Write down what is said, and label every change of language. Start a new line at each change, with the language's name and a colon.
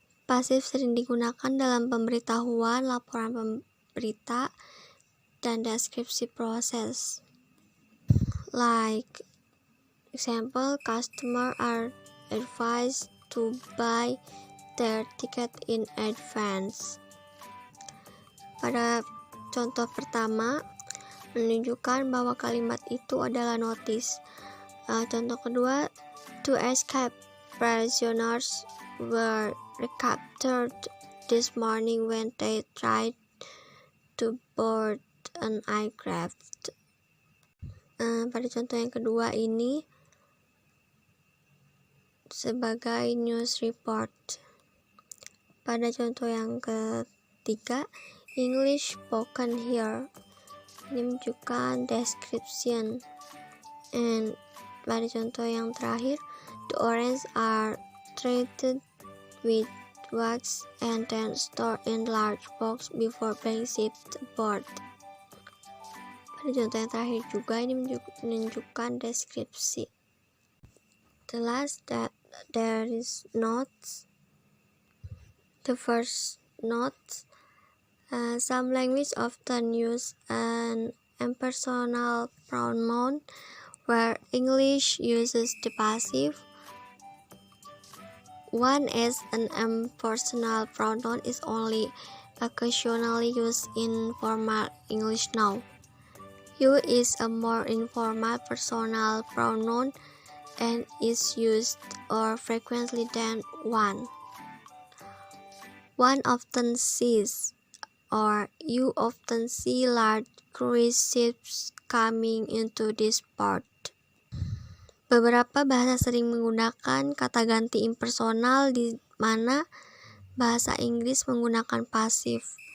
Indonesian: Pasif sering digunakan dalam pemberitahuan, laporan berita, dan deskripsi proses.
English: Like example, customers are advised to buy their ticket in advance.
Indonesian: Pada contoh pertama, menunjukkan bahwa kalimat itu adalah notice. Contoh kedua,
English: to escape, prisoners were recaptured this morning when they tried to board an aircraft.
Indonesian: Pada contoh yang kedua ini sebagai news report. Pada contoh yang ketiga,
English: English spoken here,
Indonesian: ini menunjukkan description.
English: And
Indonesian: pada contoh yang terakhir,
English: the oranges are treated with wax and then stored in large box before being shipped aboard.
Indonesian: Pada contoh yang terakhir juga ini menunjukkan deskripsi.
English: The last, that there is notes. The first note, some language often use an impersonal pronoun where English uses the passive. One as an impersonal pronoun is only occasionally used in formal English now. You is a more informal personal pronoun and is used more frequently than one. One often sees, or you often see, large cruise ships coming into this port.
Indonesian: Beberapa bahasa sering menggunakan kata ganti impersonal di mana bahasa Inggris menggunakan pasif.